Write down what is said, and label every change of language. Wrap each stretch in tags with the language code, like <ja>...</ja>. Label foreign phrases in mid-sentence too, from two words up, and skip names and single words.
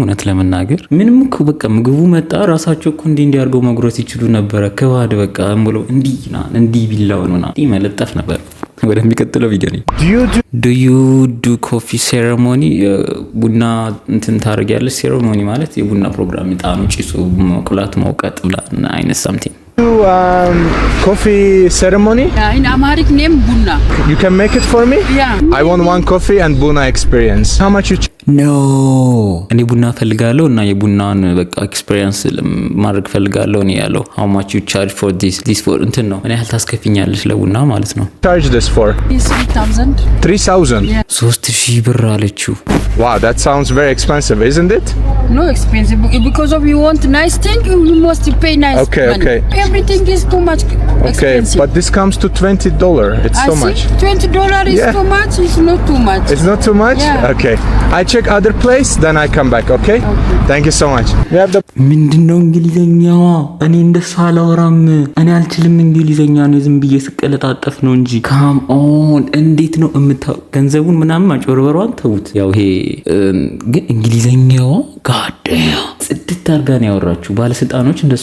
<am>እውነት ለመናገር ምንም እኮ በቃ ምግቡ መጣ። ራሳቸው እኮ እንዲያርገው መጉረስ ይችሉ ነበረ። ከባድ በቃ እምብሎ እንዲህ ቢላውና መለጠፍ ነበር። ወደሚቀጥለው ቪዲዮ ነው።</am> <en>do you do coffee ceremony?</en> <am>ቡና እንትን ታደርጊያለሽ? ሴሬሞኒ ማለት የቡና ፕሮግራም፣ ጣኑ፣ ጭሱ፣ መቁላት፣ መውቀጥ ብላ አይነት ሳምቲንግ</am> <en>coffee ceremony? In Amharic name Bunna. You can make it for me? Yeah. I want one coffee and Bunna experience. How much you</en> <am>ኖ እኔ ቡና ፈልጋለሁ እና የቡናን በቃ ኤክስፒሪየንስ ማድረግ ፈልጋለሁ ነው ያለው።</am> <en>how much you charge for this for</en> <am>እንትን ነው። እኔ ያህል ታስከፍኛለሽ ለቡና ማለት ነው።</am> <en>charge this for? 3,000. 3,000?</en> <am>3000 ብር አለችው።</am> <en>Wow, that sounds very expensive, isn't it? No expensive because of you want nice thing, you must pay nice Okay, money. okay. Everything is too much expensive. Okay, but this comes to $20. It's so much. $20 is too much. It's not too much. It's not too much? Yeah. Okay. I check other place, then I come back, okay? Thank you so much. We have the</en> <am>ምንድነው እንግሊዘኛዋ? እኔ እንደሱ አላወራም። እኔ አልችልም እንግሊዘኛ ነው። ዝም ብዬ ስቀለጣጠፍ ነው እንጂ</am> <en>come on</en> <am>እንዴት ነው ገንዘቡን ምናምን ማጭበርበሯን ተውት። ያው ይሄ ግን እንግሊዘኛዋ ጋዴያ ጽድት አድርጋ ነው ያወራችሁ። ባለስልጣኖች እንደሱ</am>